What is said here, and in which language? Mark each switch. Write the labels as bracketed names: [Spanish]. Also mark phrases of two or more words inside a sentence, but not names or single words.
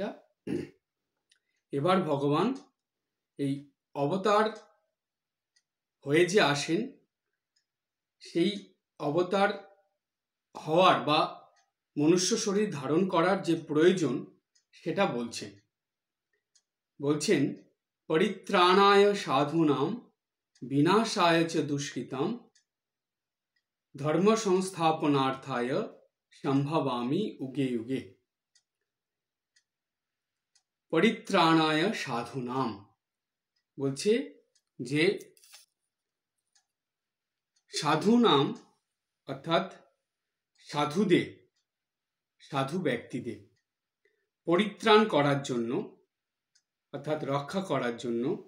[Bangla] এবার ভগবান এই অবতার হয়ে যে আসেন, সেই অবতার হওয়ার বা মনুষ্য শরীর ধারণ করার যে প্রয়োজন সেটা বলছেন [Sanskrit] পরিত্রাণায় সাধুনাম বিনাশায় চ দুষ্কৃতাম ধর্ম সংস্থাপনার্থায় সম্ভবামি উগে যুগে। পরিত্রাণায় সাধুনাম [Bangla] বলছে যে সাধু নাম অর্থাৎ সাধুদের, সাধু ব্যক্তিদের পরিত্রাণ করার জন্য অর্থাৎ রক্ষা করার জন্য,